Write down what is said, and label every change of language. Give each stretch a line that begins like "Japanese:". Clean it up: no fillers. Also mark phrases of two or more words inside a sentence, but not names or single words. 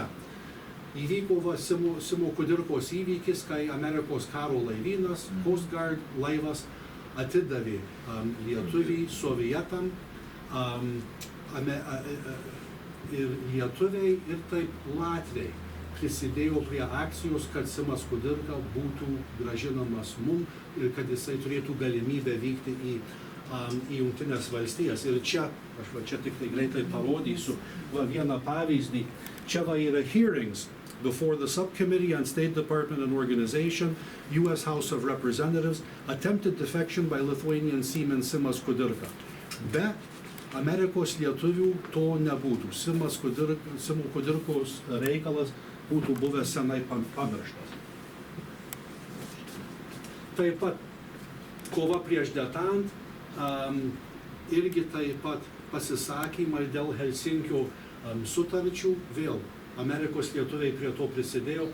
Lithuanian: Įvyko Simo Kudirkos įvykis, kai Amerikos karo laivynas, Coast Guard laivas atidavė lietuvį sovietam ir lietuviai ir taip latviai prisidėjo prie akcijos, kad Simas Kudirka būtų grąžinamas mum ir kad jisai turėtų galimybę vykti į Jungtines valstijas. Ir čia, aš čia tik tai greitai parodysiu vieną pavyzdį. Čia yra
English: hearings before the Subcommittee on State Department and Organization, U.S. House of Representatives, attempted defection by Lithuanian seaman Simas Kudirka.
Lithuanian: Be Amerikos lietuvių to nebūtų. Simo Kudirkos reikalas būtų buvęs senai pamirštas. Taip pat kova prieš detant, irgi taip pat pasisakymai dėl Helsinkio sutarčių, vėl Amerikos lietuviai prie to prisidėjo.